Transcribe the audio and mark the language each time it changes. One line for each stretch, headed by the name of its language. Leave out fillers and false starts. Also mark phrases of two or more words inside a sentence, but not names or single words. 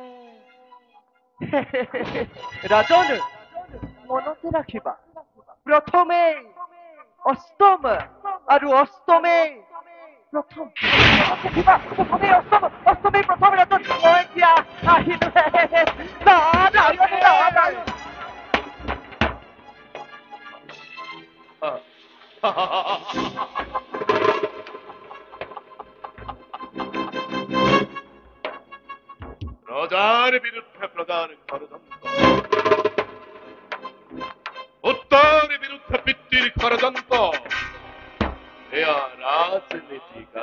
Assamese: ৰাজন মনতে ৰাখিবা প্ৰথমে অষ্টম আৰু অষ্টমে প্ৰথম প্ৰথমে অষ্টম অষ্টমে প্ৰথম ৰাজন মই এতিয়া আহিলো রজার বিরুদ্ধে প্রজার ষড়যন্ত্র উত্তর বিরুদ্ধে পিতৃর ষড়যন্ত্র এয়া রাজনীতি